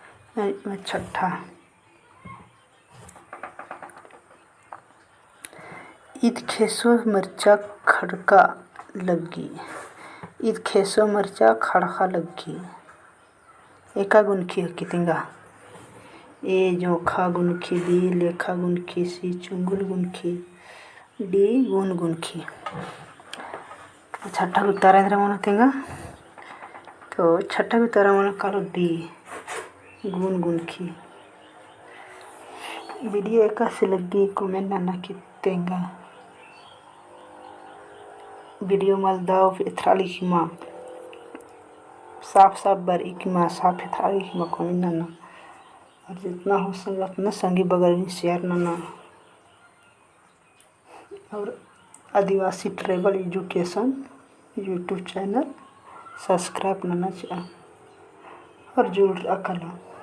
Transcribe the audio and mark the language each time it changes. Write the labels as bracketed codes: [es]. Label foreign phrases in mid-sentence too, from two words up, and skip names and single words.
[kru] छठा ईद खेसो मिर्चा खड़का लग्गी। ईद खेसो मिर्चा खड़का लग्गी। एका गुनखी हकी तेंगा। ए जोखा गुनखी, बी लेखा गुनखी, सी चुंगुल गुनखी, डी गुन गुनखी। छठा उत्तर इधर मन तेंगा। तो छठा उत्तर मन करो डी गुन गुनखी। वीडियो एका से लगी कमेंट नाना की तेंगा। वीडियो मल दाव इथरा लिखिमा साफ साफ बार इकिमा साफ इथरा लिखिमा कमेंट नाना। [hi] और जितना हो सके उतना संगी बगल में [kru] शेयर नाना। [hi] और आदिवासी ट्रेवल एजुकेशन यूट्यूब चैनल सब्सक्राइब नाना चाहिए और [kru] जुड़ अकला।